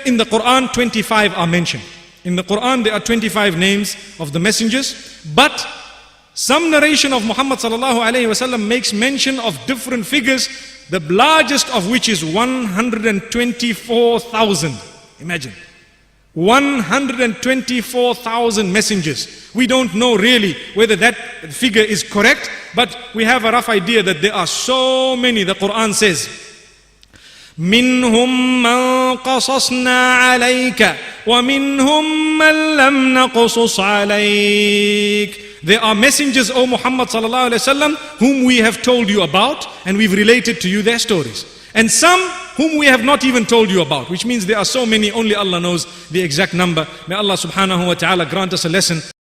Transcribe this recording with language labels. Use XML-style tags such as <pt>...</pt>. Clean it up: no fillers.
<en>In the Quran, 25 are mentioned. In the Quran, there are 25 names of the messengers, but some narration of Muhammad sallallahu alayhi wasallam makes mention of different figures, the largest of which is 124,000. Imagine. 124,000 messengers. We don't know really whether that figure is correct, but we have a rough idea that there are so many. The Quran says,</en> <ar>منهم من قصصنا عليك ومنهم من لم نقصص عليك.</ar> <en>There are messengers, O Muhammad sallallahu alaihi wasallam, whom we have told you about and we've related to you their stories. And some whom we have not even told you about, which means there are so many, only Allah knows the exact number. May Allah subhanahu wa ta'ala grant us a lesson.</en>